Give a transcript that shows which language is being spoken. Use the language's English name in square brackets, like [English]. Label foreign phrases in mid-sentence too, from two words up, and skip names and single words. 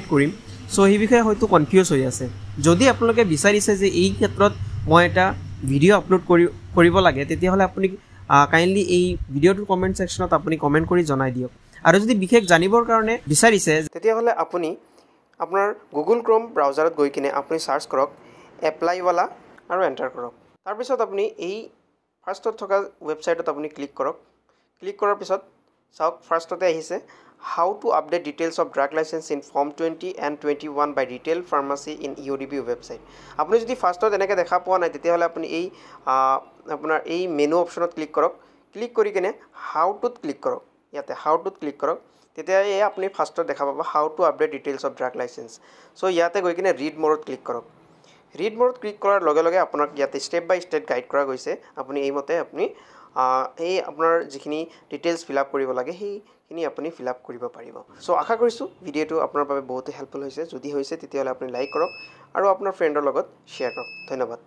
[Assamese] কৰিম সো এই বিষয়ে হয়তো কনফিউজ হৈ আছে যদি আপোনালোকে বিচাৰিছে যে এই ক্ষেত্ৰত মই এটা ভিডিও আপলোড কৰিব লাগে তেতিয়াহলে আপুনি কাইন্ডলি এই ভিডিওটোৰ [English] comment section [Assamese] আপুনি কমেন্ট কৰি জনাই দিয়ক আৰু যদি বিশেষ জানিবৰ কাৰণে বিচাৰিছে তেতিয়াহলে আপুনি আপোনাৰ গুগল ক্ৰোম ব্ৰাউজাৰত গৈ কিনে আপুনি সাৰ্চ কৰক এপ্লাইৱালা আৰু এন্টাৰ কৰক তাৰ পিছত আপুনি এই ফাৰ্ষ্টত থকা ৱেবছাইটত আপুনি ক্লিক কৰক ক্লিক কৰাৰ পিছত চাওক ফাৰ্ষ্টতে আহিছে [English] how to update details of drug license in form 20 and 21 by retail pharmacy in EODB website [Assamese] আপুনি যদি ফাৰ্ষ্টত এনেকৈ দেখা পোৱা নাই তেতিয়াহলে আপুনি এই আপোনাৰ এই [English] menu option [Assamese] ক্লিক কৰক ক্লিক কৰি কিনে [English] how to [Assamese] ক্লিক কৰক ইয়াতে [English] how to [Assamese] ক্লিক কৰক তেতিয়া এই আপুনি ফাৰ্ষ্টত দেখা পাব [English] how to update details of drug license [Assamese] সো ইয়াতে গৈ কিনে [English] read more [Assamese] ক্লিক কৰক [English] read more [Assamese] ক্লিক কৰাৰ লগে লগে আপোনাক ইয়াতে [English] step by step guide [Assamese] কৰা গৈছে আপুনি এই মতে আপুনি এই আপোনাৰ যিখিনি [English] details fill up [Assamese] কৰিব লাগে সেইখিনি আপুনি [English] fill up [Assamese] কৰিব পাৰিব সো আশা কৰিছো ভিডিওটো আপোনাৰ বাবে বহুত হেল্পফুল হৈছে যদি হৈছে তেতিয়াহলে আপুনি লাইক কৰক আৰু আপোনাৰ ফ্ৰেণ্ডৰ লগত শ্বেয়াৰ কৰক ধন্যবাদ